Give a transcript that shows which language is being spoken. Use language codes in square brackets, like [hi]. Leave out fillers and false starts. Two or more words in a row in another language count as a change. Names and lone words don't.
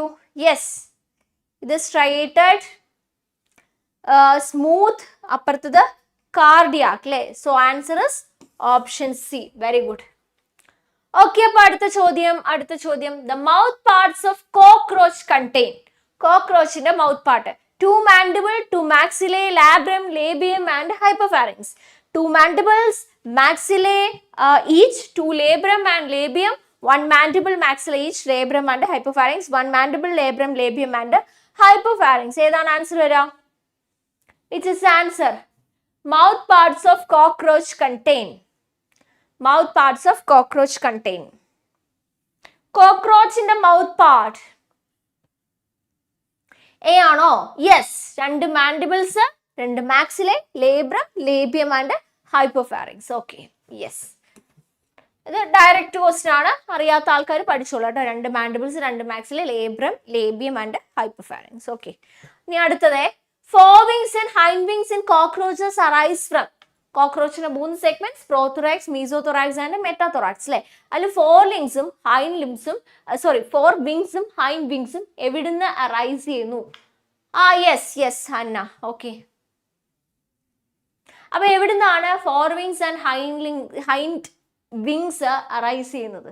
[ml] യെസ്, ഇത് [en] striated, smooth, [ml] അപ്പുറത്തത് കാർഡിയാക് അല്ലേ? [en] so answer is option C. Very good. [ml] ഓക്കെ, അപ്പൊ അടുത്ത ചോദ്യം, [en] the mouth parts of cockroach contain. [ml] കോക്രോച്ചിന്റെ [en] mouth part: 2 mandible, 2 maxillae, labrum, labium and hypopharynx. 2 mandibles, maxillae each, 2 labrum and labium, 1 mandible, maxilla each, labrum and hypopharynx, 1 mandible, labrum, labium and hypopharynx. [ml] ഏതാണ് ആൻസർ വരാ? [en] It is answer. Mouth parts of cockroach contain. Mouth parts of cockroach contain. Cockroach in the mouth part. [ml] A ആണോ? യെസ്. [en] 2 mandibles, 2 maxillae, labrum, labium and hypopharynx. okay, yes. [ml] ഇത് [en] direct question [ml] ആണ്, അറിയാത്ത ആൾക്കാർ പഠിച്ചോളൂ കേട്ടോ. [en] 2 mandibles, 2 maxillae, labrum, labium and hypopharynx. [ml] ഓക്കെ, ഇനി അടുത്തത്, [en] forewings and hindwings in cockroaches arise from. [ml] കോക്രോച്ചിന്റെ 3 സെഗ്മെന്റ്സ്: [en] prothorax, mesothorax and metathorax [ml] അല്ലെ? അതിൽ 4 വിങ്സും [en] hind wings [ml] എവിടുന്ന് അറൈസ് ചെയ്യുന്നു? യെസ് ഹന്ന. ഓക്കെ, അപ്പൊ എവിടുന്നാണ് [en] fore wings and hind wings arise [ml] ചെയ്യുന്നത്?